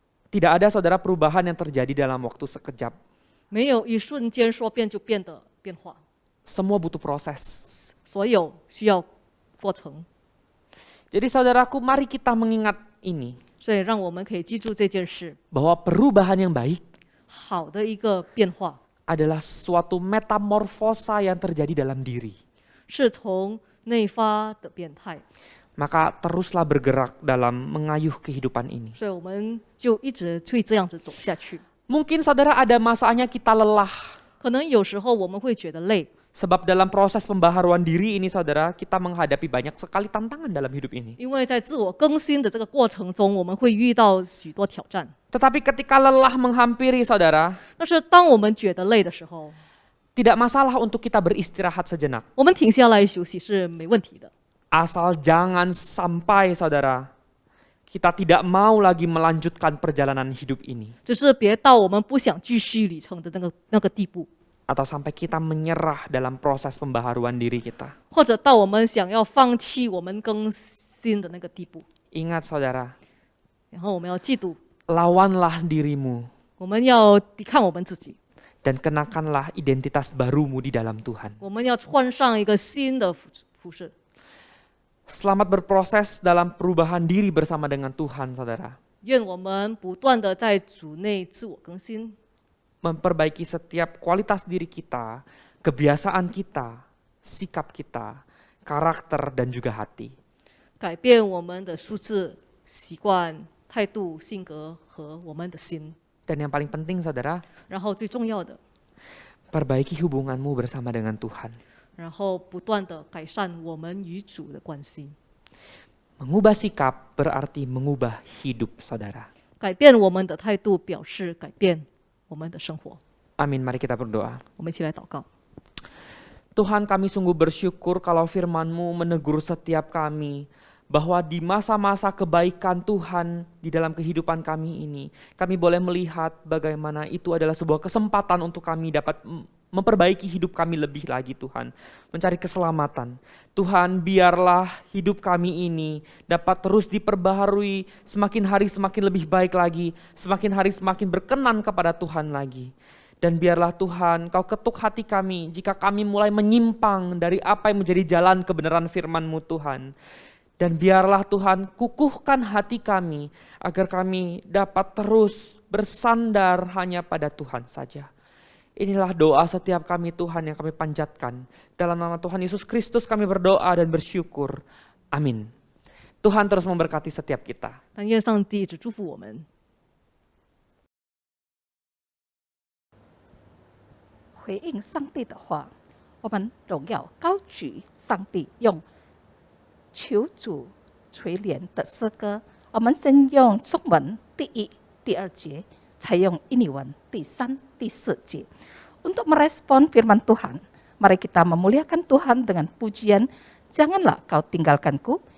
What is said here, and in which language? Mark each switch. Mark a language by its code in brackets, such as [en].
[id] Tidak ada saudara perubahan yang terjadi dalam waktu sekejap. [zh] 没有一瞬间说变就变的变化， [id] Semua butuh proses. [zh] 所有需要过程。 [id] Jadi saudaraku, mari kita mengingat ini, [zh] 所以让我们可以记住这件事， [id] bahwa perubahan yang baik [zh] 好的一个变化 [id] adalah suatu metamorfosa yang terjadi dalam diri. [zh] 是从内发的变态， [id] Maka teruslah bergerak dalam mengayuh kehidupan ini. [zh] 所以我们就一直会这样子走下去。 [id] Mungkin saudara ada masanya kita lelah. [zh] 可能有时候我们会觉得累， [id] Sebab dalam proses pembaharuan diri ini saudara, kita menghadapi banyak sekali tantangan dalam hidup ini. [zh] 因为在自我更新的这个过程中，我们会遇到许多挑战。 [id] Tetapi ketika lelah menghampiri saudara, [zh] 但是当我们觉得累的时候， [id] tidak masalah untuk kita beristirahat sejenak. [zh] 我们停下来休息是没问题的。 [id] Asal jangan sampai saudara, kita tidak mau lagi melanjutkan perjalanan hidup ini. [zh] 只是别到我们不想继续旅程的那个地步， [id] Atau sampai kita menyerah dalam proses pembaharuan diri kita. [zh] 或者到我们想要放弃我们更新的那个地步。 [id] Ingat saudara, [zh] 然后我们要记住， [id] lawanlah dirimu [zh] 我们要抵抗我们自己， [id] dan kenakanlah identitas barumu di dalam Tuhan. [zh] 我们要穿上一个新的服饰。 [id] Selamat berproses dalam perubahan diri bersama dengan Tuhan, saudara. [zh] 愿我们不断的在主内自我更新， [id] Memperbaiki setiap kualitas diri kita, kebiasaan kita, sikap kita, karakter, dan juga hati. [zh] 改变我们的素质、习惯、态度、性格和我们的心。 [id] Dan yang paling penting, saudara, [zh] 然后最重要的， [id] perbaiki hubunganmu bersama dengan Tuhan. [zh] 然后不断的改善我们与主的关系。 [id] Mengubah sikap berarti mengubah hidup, saudara. [zh] 改变我们的态度，表示改变我们的生活。 [id] Amin, mari kita berdoa. [zh] 我们一起来祷告。 [id] Tuhan, kami sungguh bersyukur kalau firman-Mu menegur setiap kami, bahwa di masa-masa kebaikan Tuhan di dalam kehidupan kami ini, kami boleh melihat bagaimana itu adalah sebuah kesempatan untuk kami dapat memperbaiki hidup kami lebih lagi, Tuhan. Mencari keselamatan. Tuhan, biarlah hidup kami ini dapat terus diperbaharui, semakin hari semakin lebih baik lagi, semakin hari semakin berkenan kepada Tuhan lagi. Dan biarlah Tuhan, Kau ketuk hati kami jika kami mulai menyimpang dari apa yang menjadi jalan kebenaran firman-Mu, Tuhan. Dan biarlah Tuhan kukuhkan hati kami agar kami dapat terus bersandar hanya pada Tuhan saja. Inilah doa setiap kami, Tuhan, yang kami panjatkan. Dalam nama Tuhan Yesus Kristus kami berdoa dan bersyukur. Amin. Tuhan terus memberkati setiap kita. [zh] 但愿上帝一直祝福我们。回应上帝的话，我们荣耀高举上帝，用求主垂怜的诗歌。我们先用中文第1、第2节，才用印尼文第3、第4节。 [id] Untuk merespon firman Tuhan, mari kita memuliakan Tuhan dengan pujian, janganlah kau tinggalkanku.